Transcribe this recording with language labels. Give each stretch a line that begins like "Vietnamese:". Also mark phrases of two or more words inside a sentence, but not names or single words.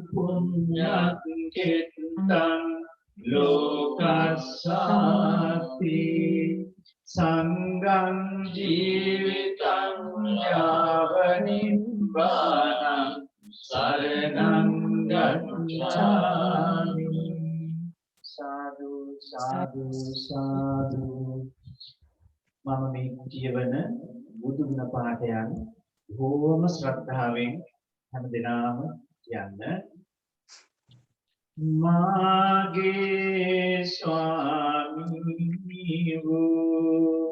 Pali: පුඤ්ඤක්ඛෙත්තං ලෝකස්සාති සංඝං ජීවිතං යාව නිබ්බානං සරණං ගච්ඡාමි සාදු සාදු සාදු
Sinhala: මම මේ කියවන බුදු ගුණ පාඨයන් බොහෝම ශ්‍රද්ධාවෙන් හැම දිනම කියන්න මාගේ ස්වාමී වූ